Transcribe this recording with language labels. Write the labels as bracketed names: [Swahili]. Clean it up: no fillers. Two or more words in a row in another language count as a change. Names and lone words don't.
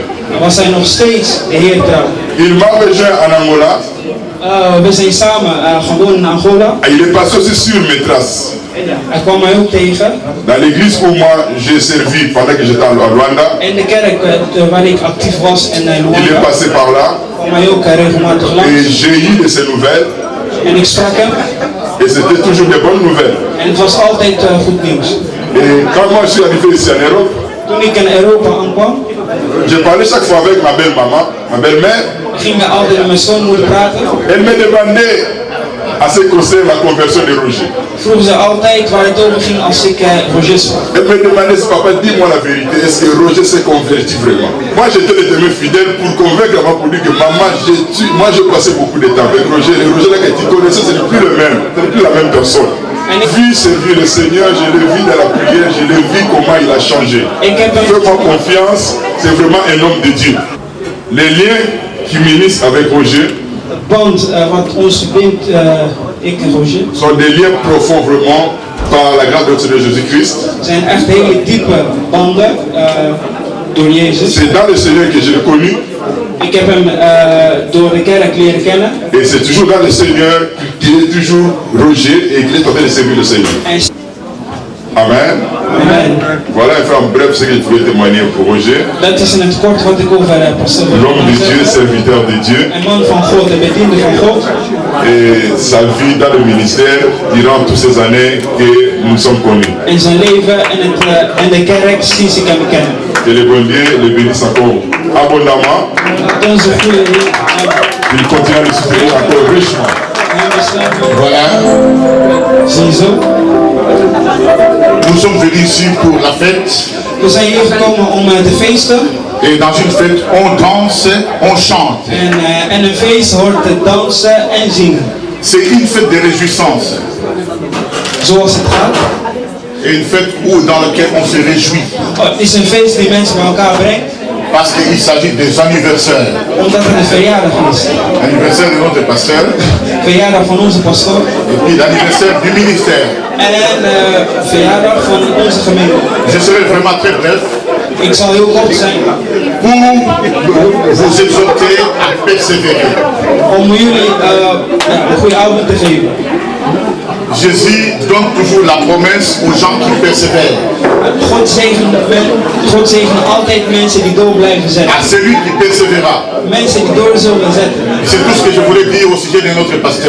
[Dutch] Was hij nog steeds de Heer trouw. [French] Il m'a rejoint en Angola. [Dutch] We zijn samen gewoon in Angola. [French] Et il est passé aussi sur mes traces. [Dutch] Hij kwam mij ook tegen. [French] Dans l'église où moi j'ai servi pendant que j'étais à Rwanda, [Dutch] In de kerk waar ik actief was in [French] il est [Dutch] Luanda, [French] passé par là. [Dutch] kwam hij ook regelmatig [French] Et [Dutch] langs. [French] j'ai eu de ses nouvelles. [Dutch] En ik sprak hem. [French] Et c'était toujours des bonnes nouvelles. [Dutch] En het was altijd goed nieuws. [French] Et quand moi je suis arrivé ici en Europe, [Dutch] Toen ik in Europa aankwam, [French] je parlais chaque fois avec ma belle-maman, ma belle-mère. [Dutch] gingen we altijd met mijn schoonmoeder praten. [French] Elle me demandait à ce qui concerne la conversion de Roger. [Dutch] Vroegen ze altijd waar het over ging als ik Roger sprak. [French] Elle me demandait, papa, dis-moi la vérité, est-ce que Roger s'est converti vraiment? Moi j'étais le témoin fidèle pour convaincre maman, pour dire que maman, moi j'ai passé beaucoup de temps avec Roger. Et Roger là que tu connaissais, ce n'est plus le même, ce n'est plus la même personne. J'ai vu servir le Seigneur, je l'ai vu dans la prière, je l'ai vu comment il a changé. Fais-moi confiance, c'est vraiment un homme de Dieu. Les liens qui m'unissent avec Roger [Dutch] Band wat ons verbindt, ik en Roger, [French] sont des liens profonds vraiment par la grâce de notre Seigneur Jésus-Christ. [Dutch] zijn echt hele diepe banden door Jezus. [French] C'est dans le Seigneur que je l'ai connu. [Dutch] Ik heb hem door de kerk leren kennen. [French] Et c'est toujours dans le Seigneur qu'il est toujours Roger et qu'il est en train de servir le Seigneur. Amen. Amen. Voilà un peu en bref ce que je voulais témoigner pour Roger. [Dutch] Dat is in het kort wat ik over pastor [French] L'homme de Dieu, serviteur de Dieu. [Dutch] Een man van God, een bediende van God. [French] Et sa vie dans le ministère durant toutes ces années que nous sommes connus. [Dutch] En zijn leven in de kerk sinds ik hem ken. [French] Que le bon Dieu le bénisse encore abondamment. [Dutch] Dat onze goede Heer [French] Il continue à le soutenir encore richement. Voilà. [Dutch] Ziezo. [French] Nous sommes venus ici pour la fête. [Dutch] We zijn hier gekomen om te feesten. [French] Et dans une fête, on danse, on chante. [Dutch] En een feest hoort te dansen en zingen. [French] C'est une fête de réjouissance. [Dutch] Zoals het gaat. [French] Et une fête dans laquelle on se réjouit. [Dutch] Het is een feest die mensen bij elkaar brengt. [French] Parce qu'il s'agit des anniversaires. [Dutch] Omdat het een verjaardag is. [French] L'anniversaire de notre pasteur. [Dutch] Verjaardag van onze pastoor. [French] Et puis l'anniversaire du ministère. [Dutch] En verjaardag van onze gemeente. [French] Je serai vraiment très bref. [Dutch] Ik zal heel kort zijn. [French] Pour vous exhorter à persévérer. [Dutch] Om jullie een goede avond te geven. [French] Jésus donne toujours la promesse aux gens qui persévèrent. [Dutch] God zegent altijd mensen die door blijven zetten. [French] À celui qui persévéra. [Dutch] Mensen die door zullen zetten. [French] C'est tout ce que je voulais dire au sujet de notre pasteur.